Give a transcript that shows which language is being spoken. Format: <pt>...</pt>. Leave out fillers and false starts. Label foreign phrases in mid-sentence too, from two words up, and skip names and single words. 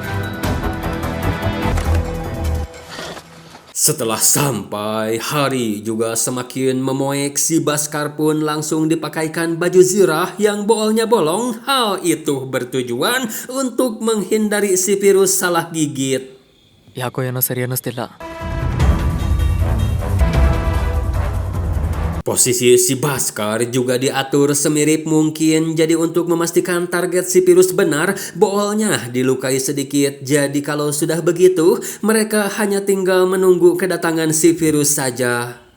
<id>Setelah sampai, hari juga semakin memoek, si Baskar pun langsung dipakaikan baju zirah yang boolnya bolong. Hal itu bertujuan untuk menghindari si virus salah gigit.</id> <kn>ಯಾಕೋ ಏನೋ ಸರಿ ಅನ್ನಿಸ್ತಿಲ್ಲ.</kn> <id>Posisi si Baskar juga diatur semirip mungkin, jadi untuk memastikan target si virus benar, boolnya dilukai sedikit. Jadi kalau sudah begitu, mereka hanya tinggal menunggu kedatangan si virus saja.</id>